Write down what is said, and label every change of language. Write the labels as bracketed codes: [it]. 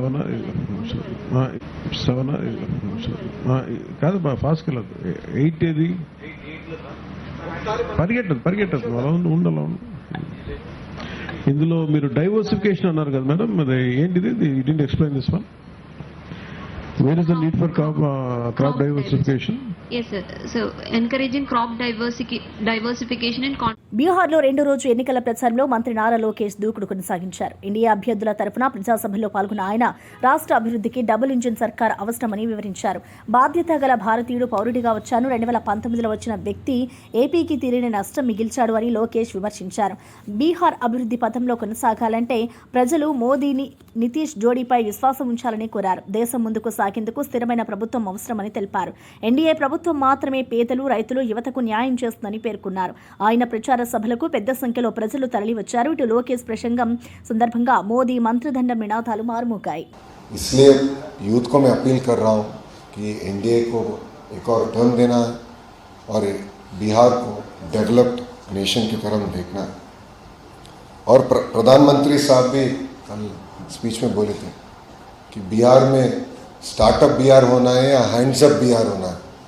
[te] 7 కాదు ఫాస్ట్కి వెళ్ళదు. 8 ఏది పరిగెట్టదు అలా ఉండాలి. ఇందులో మీరు డైవర్సిఫికేషన్ అన్నారు కదా మేడం, మరి ఏంటిది? [en] You didn't explain this one. Where is the need for crop diversification? Yes sir. So encouraging crop diversification and [te] బీహార్లో రెండో రోజు ఎన్నికల ప్రచారంలో మంత్రి నారా లోకేష్ దూకుడు కొనసాగించారు. ఎన్డీఏ అభ్యర్థుల తరఫున ప్రజాసభలో పాల్గొన్న ఆయన రాష్ట్ర అభివృద్ధికి డబుల్ ఇంజిన్ సర్కార్ అవసరమని వివరించారు. బాధ్యత గల భారతీయుడు పౌరుడిగా వచ్చాను, 2019లో వచ్చిన వ్యక్తి ఏపీకి తీరని నష్టం మిగిల్చాడు అని లోకేష్ విమర్శించారు. బీహార్ అభివృద్ధి పథంలో కొనసాగాలంటే ప్రజలు మోదీని, నితీష్ జోడీపై విశ్వాసం ఉంచాలని కోరారు. దేశం ముందుకు సాగేందుకు స్థిరమైన ప్రభుత్వం అవసరమని తెలిపారు. ఎన్డీఏ ప్రభుత్వం మాత్రమే పేదలు, రైతులు, యువతకు న్యాయం చేస్తుందని పేర్కొన్నారు. ఆయన ప్రచార సభలకు పెద్ద సంఖ్యలో ప్రజలు తరలి వచ్చారు. ఇటు లోకేష్ ప్రసంగం సందర్భంగా మోదీ మంత్రదండం నినాదాలు మారుమోగాయి. [hi] इसलिए यूथ को मैं अपील कर रहा हूँ कि एनडीए को एक और टर्म देना है और बिहार को डेवलप्ड नेशन की तरफ देखना है. और प्रधानमंत्री साहब भी कल स्पीच में बोले थे कि बिहार में स्टार्टअप बिहार होना है या हैंड्स अप बिहार होना है.